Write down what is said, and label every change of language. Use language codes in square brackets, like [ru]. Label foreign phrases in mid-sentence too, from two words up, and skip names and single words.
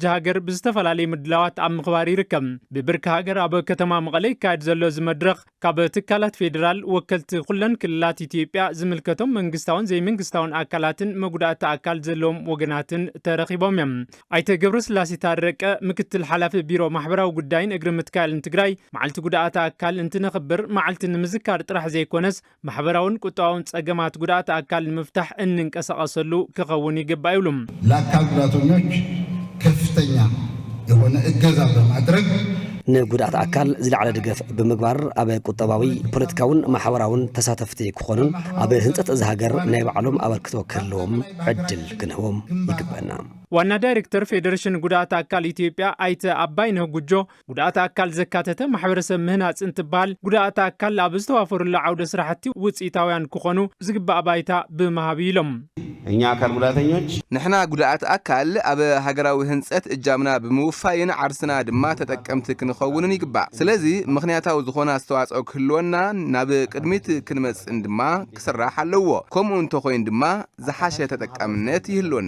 [ti] ሃገር ብዝተፈላለዩ ምድላዋት ኣብ ምኽባር ይርከብ ብብርኪ ሃገር ኣብ ከተማ መቐለ ይካየድ ዘሎ ዝመድረኽ ካብ ትካላት ፌደራል ወከልቲ ኩለን ክልላት ኢትዮጵያ ዝምልከቶም መንግስታውን ዘይመንግስታውን ኣካላትን መጉዳእቲ ኣካል ዘለዎም ወገናትን ተረኺቦም እዮም ኣይተ ገብረስላሴ ታረቀ ምክትል ሓላፊ ቢሮ ማሕበራዊ ጉዳይን እግሪ ምትካልን ትግራይ መዓልቲ ጉዳት ኣካል እንትነኽብር መዓልቲ ንምዝካር ጥራሕ ዘይኮነስ ማሕበራውን ቁጠባውን ጸገማት ጉዳት ኣካል ንምፍታሕ እንንቀሳቀሰሉ ክኸውን ይግባእ ይብሉም [am] ለአካል ጉዳተኞች ከፍተኛ የሆነ እገዛ በማድረግ [ti] ንጉዳት ኣካል ዝለዓለ ድጋፍ ብምግባር ኣብ ቁጠባዊ ፖለቲካውን ማሕበራውን ተሳተፍቲ ክኾኑን ኣብ ህንፀት እዚ ሃገር ናይ ባዕሎም ኣበርክቶ ክህልዎም ዕድል ክንህቦም ይግባአና ዋና ዳይሬክተር ፌዴሬሽን ጉዳት ኣካል ኢትዮጵያ ኣይተ ኣባይነህ ጉጆ ጉዳት ኣካል ዘካተተ ማሕበረሰብ ምህናጽ እንትበሃል ጉዳት ኣካል ኣብ ዝተዋፈሩሉ ዓውደ ስራሕቲ ውፅኢታውያን ክኾኑ ዝግባእ ባይታ ብምሃብ ኢሎም [am] እኛ አካል ጉዳተኞች [ti] ንሕና ጉዳት ኣካል ኣብ ሃገራዊ ህንጸት እጃምና ብምውፋይን ዓርስና ድማ ተጠቀምቲ ክንኸውንን ይግባእ ስለዚ ምኽንያታዊ ዝኾነ ኣስተዋጽኦ ክህልወና ናብ ቅድሚት ክንመጽን ድማ ክስራሕ ኣለዎ ከምኡ እንተኾይን ድማ ዝሓሸ ተጠቃምነት ይህልወና